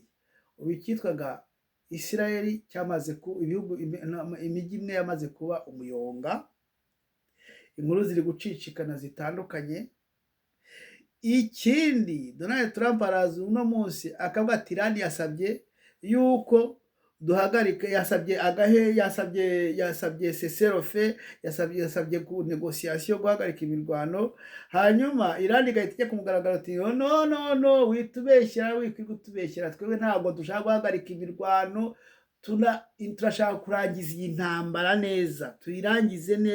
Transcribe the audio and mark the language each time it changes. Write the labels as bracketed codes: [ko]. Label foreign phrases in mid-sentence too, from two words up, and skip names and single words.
[rw] Ubu icyitwaga Israeli cyamaze ku ibihugu, imijyi imwe yamaze kuba umuyonga, inkuru ziri gucicikana zitandukanye. Ikindi, Donald Trump araza uno munsi akavuga ati Iran yasabye yuko duhagarika, yasabye cessez-le-feu, yasabye ku negotiation guhagarika imirwano. Hanyuma Iran igahita ijya kumugaragara ati no witubeshyira, wikutubeshyira, twebwe ntabwo dushaka guhagarika imirwano, turashaka kurangiza iyi ntambara neza, tuyirangize neza.